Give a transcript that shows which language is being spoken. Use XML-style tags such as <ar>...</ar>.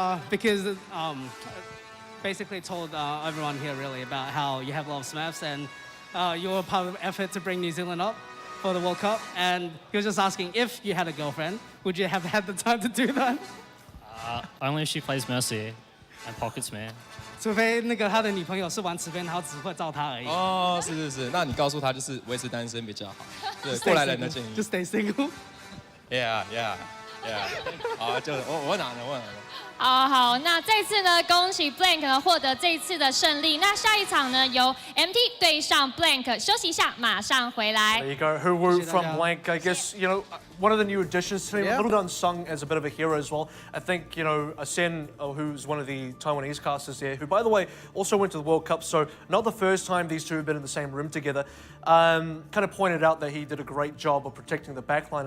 <en>？Because basically told everyone here really about how you have a lot of smurfs and you were part of the effort to bring New Zealand up for the World Cup, and he was just asking if you had a girlfriend, would you have had the time to do that? Only if she plays Mercy and pockets me.</en> <zh>除非那个他的女朋友是玩慈悲，然后只会照他而已。哦，是，那你告诉他就是维持单身比较好。对，过来人的建议。</zh> <en>Just stay single.</en> <zh>Yeah. 好，就我拿了。好，那这次呢，恭喜 Blank 呢获得这一次的胜利。那下一场呢，由 MT 对上 Blank， 休息一下，马上回来。</zh> <en>There you go. Who from Blank? I guess one of the new additions to him, a little bit unsung as a bit of a hero as well. I think Asen, who's one of the Taiwanese casters there, who by the way also went to the World Cup. So not the first time these two have been in the same room together. Kind of pointed out that he did a great job of protecting the backline.</en>